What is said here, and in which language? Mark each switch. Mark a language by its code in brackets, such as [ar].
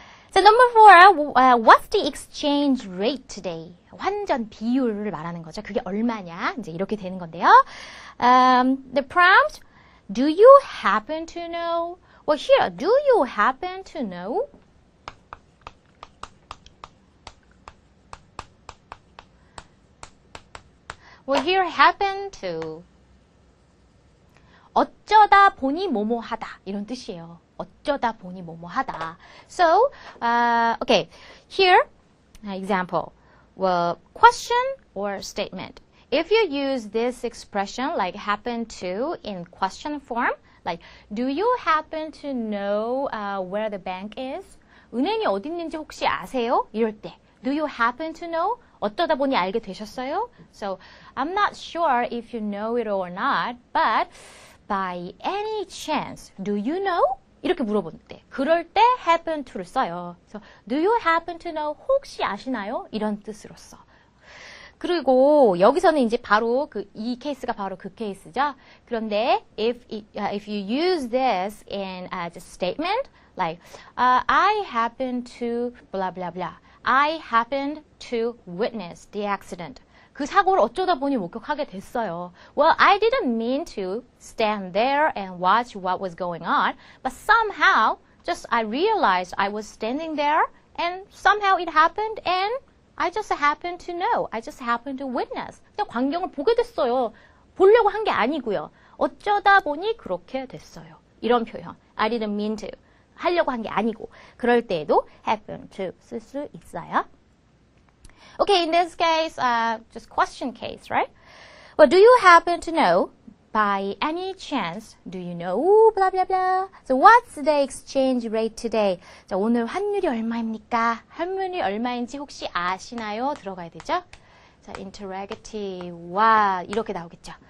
[ko] 자, [en] number 4, what's the exchange rate today? [ko] 환전 비율을 말하는 거죠. 그게 얼마냐? 이제 이렇게 되는 건데요. [en] The prompt, do you happen to know? Well, here, do you happen to know? Well, here happen to [ko] 어쩌다 보니 뭐뭐 하다 이런 뜻이에요. 어쩌다 보니 뭐뭐 하다. [en] So, okay, here example. Well, question or statement. If you use this expression like happen to in question form, like do you happen to know where the bank is? [ko] 은행이 어디 있는지 혹시 아세요? 이럴 때 [en] do you happen to know? [ko] 어쩌다 보니 알게 되셨어요? [en] So, I'm not sure if you know it or not, but by any chance, do you know? [ko] 이렇게 물어볼 때, 그럴 때 happen to를 써요. [en] So, do you happen to know? [ko] 혹시 아시나요? 이런 뜻으로 써. 그리고 여기서는 이제 바로 이 케이스가 바로 그 케이스죠. [en] 그런데 if you use this in as a statement, like I happen to blah blah blah. I happened to witness the accident. [ko] 그 사고를 어쩌다 보니 목격하게 됐어요. [en] Well, I didn't mean to stand there and watch what was going on, but somehow, just I realized I was standing there, and somehow it happened, and I just happened to know. I just happened to witness. [ko] 그냥 광경을 보게 됐어요. 보려고 한 게 아니고요. 어쩌다 보니 그렇게 됐어요. 이런 표현. [en] I didn't mean to. [ko] 하려고 한 게 아니고. 그럴 때에도 happen to 쓸 수 있어요. [en] Okay, in this case, just question case, right? Well, do you happen to know, by any chance, do you know, blah, blah, blah. So what's the exchange rate today? [ko] 자, 오늘 환율이 얼마입니까? 환율이 얼마인지 혹시 아시나요? 들어가야 되죠? 자, interrogative와 이렇게 나오겠죠.